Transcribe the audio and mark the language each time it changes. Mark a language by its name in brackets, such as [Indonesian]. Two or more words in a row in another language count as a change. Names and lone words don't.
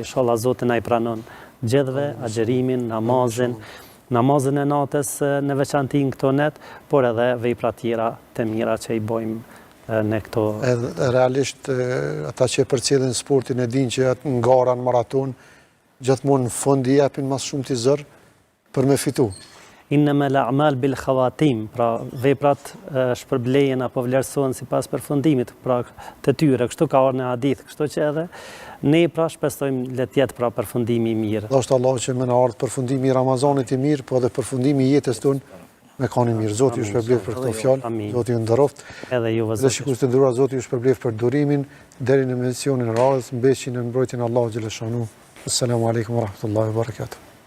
[Albanian] Inshallah Zoti na i pranon gjithëve agjerimin, namazin e natës në veçanti në këto net, por edhe vepra tjera të mira që i bojmë në këto. Realisht ata që përcjellin sportin e dinë që atë ngara në maraton gjithmonë në fund i japin mas shumë të zër për me fitu. [Arabic] إنما الأعمال بالخواتيم, [Albanian] pra veprat shpërblehen apo vlerësohen sipas përfundimit, pra të tyre, kështu ka ardhur në hadith, kështu që edhe ne pra shpresojmë le të jetë pra përfundimi i mirë. Dashur Allah që më na ardh përfundimi i Ramazanit i mirë, po edhe përfundimi i jetës tonë me kanë mirë. Zoti ju shpërblet për këto fjalë, Zoti ju nderoft. Edhe ju vëzhgoj. Dhe shikues të nderuar, Zoti ju shpërblet për durimin deri në misionin e radhës, mbëshin në mbrojtjen e Allahut xhaleshanu. [Arabic] السلام عليكم ورحمة الله وبركاته.